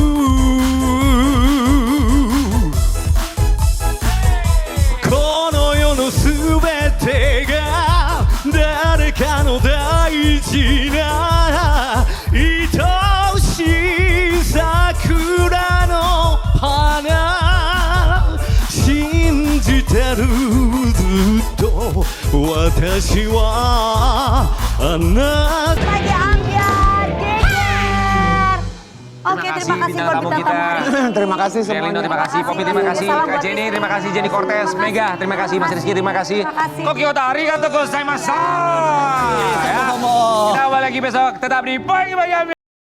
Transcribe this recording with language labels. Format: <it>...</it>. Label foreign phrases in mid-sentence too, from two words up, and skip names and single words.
<ja>この世のすべてが誰かの大事な愛しい桜の花信じてるずっと私はあなた</ja> <id>Pagi Ambiar, geger. Oke, terima kasih bintang buat tamu bintang kita. tamu hari ini. Terima kasih Lino, semuanya. terima kasih. Popi, terima kasih. Salam Kak buat Jenny, istri. terima kasih. Jenny Cortez, Terima Mega, kasih. terima kasih. Mas Rizky, terima kasih. Terima kasih. Koki Ota,</id> <ja>ありがとうございます.</ja> <id>Ya. Kita kembali lagi besok, tetap di Pagi Ambiar.</id>